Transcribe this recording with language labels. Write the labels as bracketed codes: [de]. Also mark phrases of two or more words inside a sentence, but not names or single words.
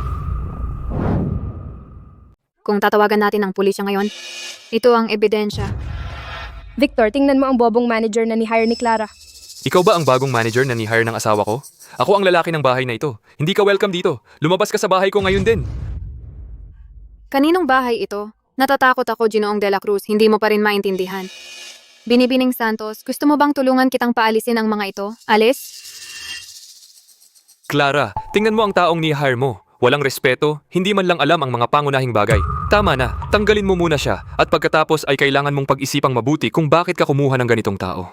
[tl] Kung tatawagan natin ang pulisya ngayon, ito ang ebidensya. Victor, tingnan mo ang bobong manager na ni-hire ni Clara. Ikaw ba ang bagong manager na ni-hire ng asawa ko? Ako ang lalaki ng bahay na ito. Hindi ka welcome dito. Lumabas ka sa bahay ko ngayon din. Kaninong bahay ito? Natatakot ako, Ginoong de la Cruz, hindi mo pa rin maintindihan. Binibining Santos, gusto mo bang tulungan kitang paalisin ang mga ito? Alis? Clara, tingnan mo ang taong ni-hire mo. Walang respeto, hindi man lang alam ang mga pangunahing bagay. Tama na, tanggalin mo muna siya at pagkatapos ay kailangan mong pag-isipang mabuti kung bakit ka kumuha ng ganitong tao.